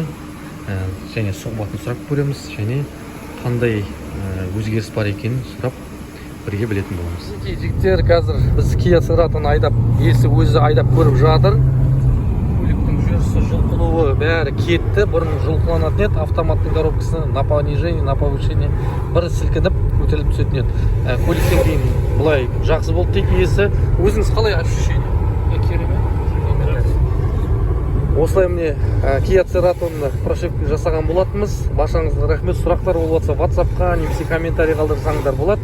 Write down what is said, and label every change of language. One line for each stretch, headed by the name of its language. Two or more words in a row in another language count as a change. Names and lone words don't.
Kazakh: Және сұхбатын сұрап көреміз, және қандай өзгеріс бар екенін сұрап бірге білетін боламыз. Жігіттер, қазір біз Kia Cerato'ны айдап, иесі өзі айдап көріп жатыр. Көліктің жүрісі, жұлқынуы бәрі кетті. Бұрын жұлқыланатын еді, автоматтың коробкасы
Russian: на понижение, на повышение
Kazakh: бір сілкініп көтеріліп түсетін еді. Көліктен кейін бұлай жақсы болды дейді иесі. Өзіңіз қалай ощущение? Осылай міне Kia Cerato'ны прошивка жасаған болатынбыз. Баршаңызға рахмет. Сұрақтар болып жатса WhatsApp-қа немесе комментарий қалдырсаңдар болады.